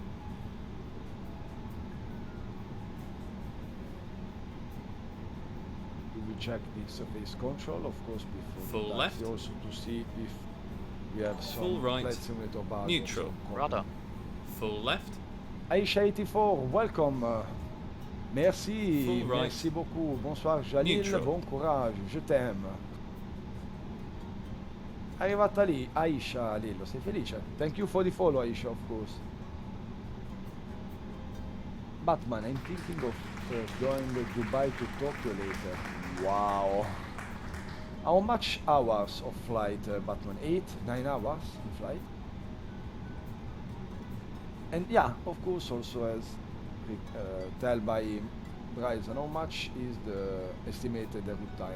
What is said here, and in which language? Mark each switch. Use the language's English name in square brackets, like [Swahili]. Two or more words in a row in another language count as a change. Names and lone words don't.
[English] We will check the surface control, of course, before full the taxi, left. also to see if we have some full right. flight simulator bug. Neutral. Rudder. Full left. Aisha 84, welcome. Merci, Full right. [French] Merci beaucoup. Bonsoir Jalil, [English] Neutral. [French] bon courage, je t'aime. [Italian] Arrivata lì, Aisha Lillo, sei felice? [English] Thank you for the follow, Aisha, of course. Batman, I'm thinking of going to Dubai to Tokyo later. Wow. How much hours of flight, Batman? 8, 9 hours in flight? And yeah, of course, also as tell by Bryson, how much is the estimated route time?